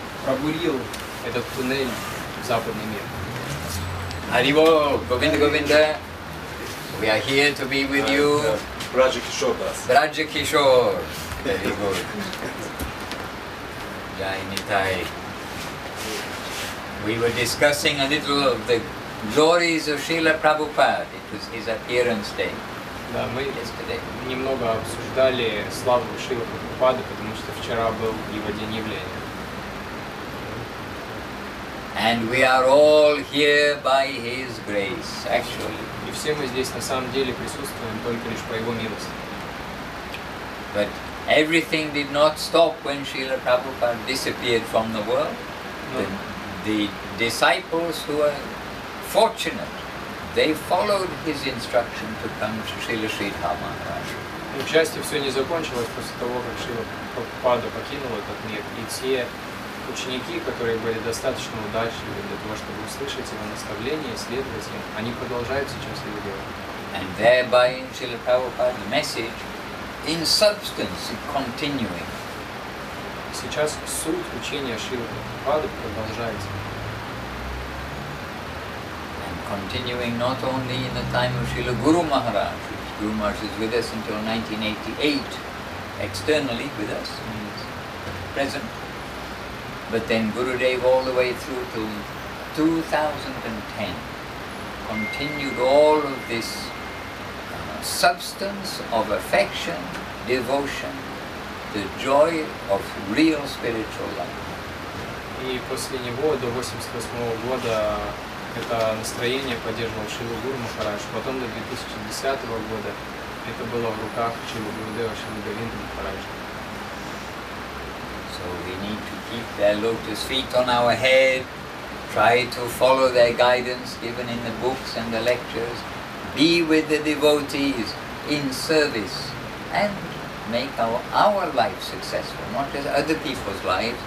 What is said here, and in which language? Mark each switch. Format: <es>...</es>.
<ru>пробурил этот туннель в западный мир.</ru> <en>Haribo, Govinda Govinda, we are here to be with you. Braja Kishore Das. Braja Kishore, very good. Jai Nitai. We were discussing a little of the glories of Srila Prabhupada. It was his appearance day.</en> <ru>Да, мы немного обсуждали славу Шрилы Прабхупады, потому что вчера был его день явления.</ru> <en>And we are all here by his grace, actually.</en> <ru>И все мы здесь на самом деле присутствуем только лишь по его милости.</ru> <en>But everything did not stop when Srila Prabhupada disappeared from the world. The disciples who were fortunate, they followed his instruction to come to Srila Sridhar Maharaj.</en> <ru>К счастью, все не закончилось после того, как Шрила Прабхупада покинул этот мир, и те ученики, которые были достаточно удачливы для того, чтобы услышать его наставления, следовать им, они продолжают сейчас его делать.</ru> <en>And thereby Srila Prabhupada's message, in substance, continuing.</en> <ru>Сейчас суть учения Шрилы Прабхупады продолжается.</ru> <en>And continuing not only in the time of Srila Guru Maharaj, which Guru Maharaj is with us until 1988, externally with us, present, but then Gurudev all the way through to 2010 continued all of this substance of affection, devotion, the joy of real spiritual life.</en> <ru>И после него до 1988 года это настроение поддерживал Шрила Гуру Махарадж, потом до 2010 года это было в руках Шрила Гурудева, Шрила Говинда Махараджа.</ru> <en>So we need to keep their lotus feet on our head, try to follow their guidance given in the books and the lectures, be with the devotees in service, and make our life successful, not just other people's lives.</en>